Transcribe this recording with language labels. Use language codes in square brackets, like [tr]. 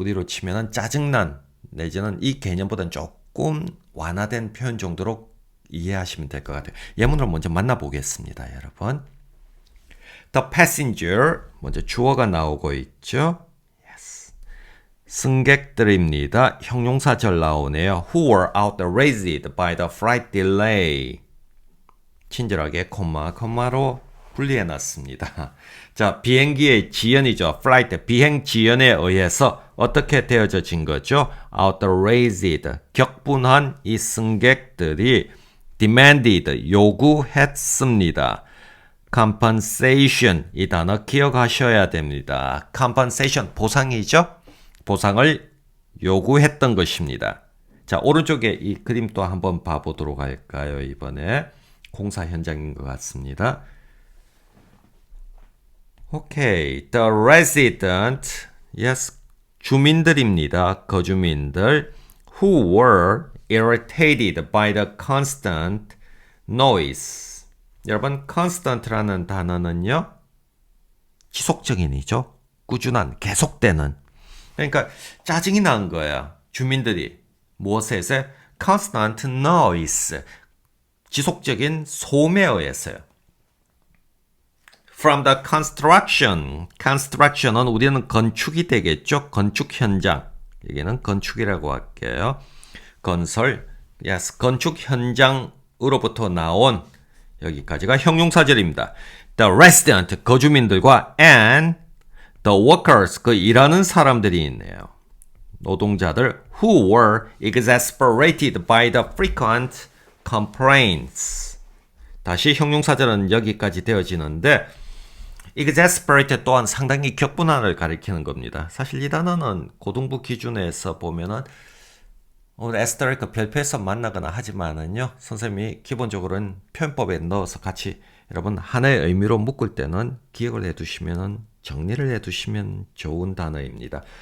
[ko] 우리로 치면은 짜증난 내지는 이 개념보다는 조금 완화된 표현 정도로 이해하시면 될 것 같아요. 예문을 먼저 만나보겠습니다, 여러분. [en] The passenger, [ko] 먼저 주어가 나오고 있죠. Yes. 승객들입니다. 형용사절 나오네요. [en] Who were outraged by the flight delay. [ko] 친절하게 콤마로 분리해놨습니다. 자, 비행기의 지연이죠. flight, 비행 지연에 의해서 어떻게 되어진 거죠? outraged, 격분한 이 승객들이 demanded, 요구했습니다. compensation, 이 단어 기억하셔야 됩니다. compensation, 보상이죠? 보상을 요구했던 것입니다. 자, 오른쪽에 이 그림 또 한번 봐보도록 할까요? 이번에 공사 현장인 것 같습니다. [en] 오케이, the resident, yes, [ko] 주민들입니다. 거주민들, [en] who were irritated by the constant noise. [ko] 여러분, constant라는 단어는요, 지속적인이죠. 꾸준한, 계속되는. 그러니까 짜증이 난 거야. 주민들이 무엇에서? [en] constant noise, [ko] 지속적인 소음에 의해서요. [en] From the construction [ko] 은 우리는 건축이 되겠죠. 건축 현장. 여기는 건축이라고 할게요. 건설, yes, 건축 현장으로부터 나온 여기까지가 형용사절입니다. [en] The resident, [ko] 거주민들과 [en] and the workers, [ko] 그 일하는 사람들이 있네요. 노동자들 [en] who were exasperated by the frequent complaints. [ko] 다시 형용사절은 여기까지 되어지는데 exasperate 또한 상당히 격분함을 가리키는 겁니다. 사실 이 단어는 고등부 기준에서 보면은 오늘 에스테리크 별표에서 만나거나 하지만은요, 선생님이 기본적으로는 표현법에 넣어서 같이 여러분 하나의 의미로 묶을 때는 기억을 해두시면은 정리를 해두시면 좋은 단어입니다.